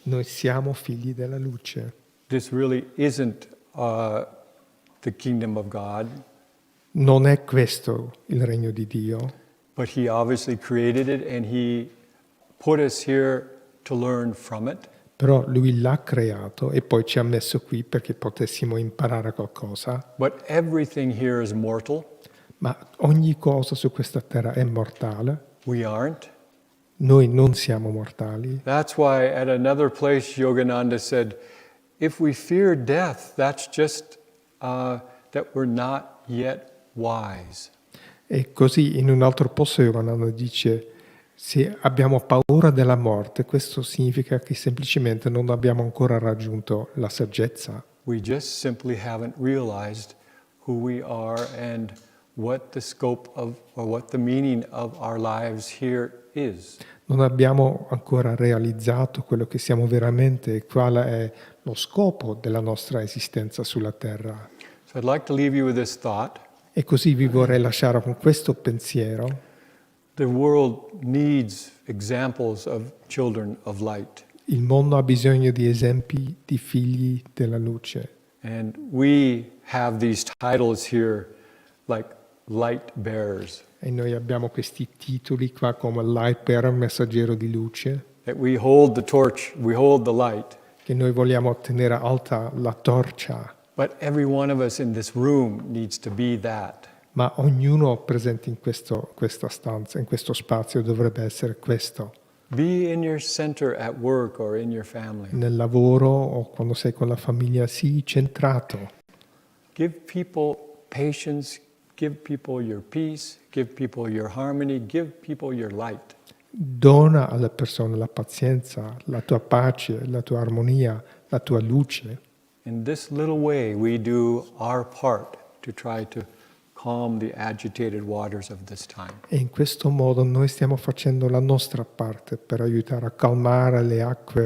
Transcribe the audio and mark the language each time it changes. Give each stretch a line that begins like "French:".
Italian: Noi siamo figli della luce.
English: This really isn't the kingdom of God.
Italian: Non è questo il regno di Dio.
English: But He obviously created it and He put us here to learn from it.
Italian: Però Lui l'ha creato e poi ci ha messo qui perché potessimo imparare qualcosa.
English: But everything here is mortal.
Italian: Ma ogni cosa su questa terra è mortale.
English: We aren't.
Italian: Noi non siamo mortali.
English: That's why at another place Yogananda said, if we fear death, that's just that we're not yet wise.
Italian: E così in un altro posto Yogananda dice: se abbiamo paura della morte, questo significa che semplicemente non abbiamo ancora raggiunto la saggezza.
English: We just simply haven't realized who we are and what the scope of or what the meaning of our lives here is.
Italian: Non abbiamo ancora realizzato quello che siamo veramente e quale è lo scopo della nostra esistenza sulla terra.
English: So I'd like to leave you with this thought.
Italian: E così vi vorrei lasciare con questo pensiero.
English: The world needs examples of children of light.
Italian: Il mondo ha bisogno di esempi di figli della luce.
English: And we have these titles here like light bearers.
Italian: E noi abbiamo questi titoli qua come light bearer, messaggero di luce,
English: That we hold the torch, we hold the light.
Italian: che noi vogliamo tenere alta la torcia,
English: But every one of us in this room needs to be that.
Italian: ma ognuno presente in questa stanza, in questo spazio, dovrebbe essere questo.
English: Be in your center at work or in your family.
Italian: Nel lavoro o quando sei con la famiglia, sii centrato.
English: Give people patience, give people your peace, give people your harmony, give people your light.
Italian: Dona alle persone la pazienza, la tua pace, la tua armonia, la tua luce.
English: In this little way, we do our part to try to calm the agitated waters of this time.
Italian: E in questo modo noi stiamo facendo la nostra parte per aiutare a calmare le acque agitate di questo periodo.